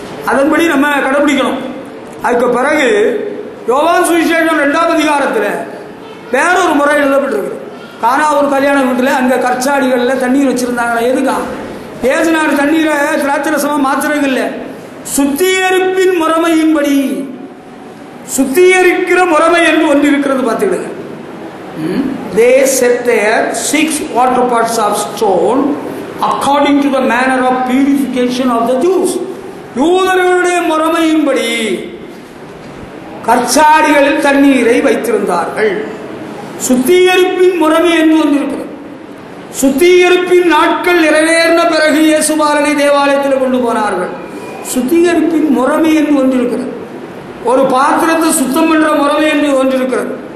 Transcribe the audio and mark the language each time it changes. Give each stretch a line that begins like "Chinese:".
Tamil: அதன்படி நம்ம கடைபிடிக்கணும். அதுக்கு பிறகு யோவான் சுவிசேஷம் 2ஆம் அதிகாரத்தில் வேறொரு முறை எழுதப்பட்டிருக்கு. கானா ஒரு கல்யாண வீட்டில் அங்கே கற்சாடிகளில் தண்ணீர் வச்சுருந்தாங்களா? எதுக்கா? ஏசுனார் தண்ணீரை திராட்சரசமாக மாற்றுறது இல்லை, சுத்திகரிப்பின் முறைமையின்படி. சுத்திகரிக்கிற முறைமை என்று ஒன்று இருக்கிறது, பார்த்துக்கிடுங்க.
English: They set there 6 water pots of stone according to the manner of purification of the Jews.
Tamil: யூதர்களுடைய முறைமையின்படி கற்சாடிகளில் தண்ணீரை வைத்திருந்தார்கள். சுத்திகரிப்பின் முறைமை என்று ஒன்று இருக்கிறது. சுத்திகரிப்பின் நாட்கள் நிறைவேறின பிறகு இயேசுபாலனை தேவாலயத்தில் கொண்டு போனார்கள். சுத்திகரிப்பின் முறைமை என்று ஒன்று இருக்கிறது. ஒரு பாத்திரத்தை சுத்தம் என்ற முறைமை என்று ஒன்று இருக்கிறது.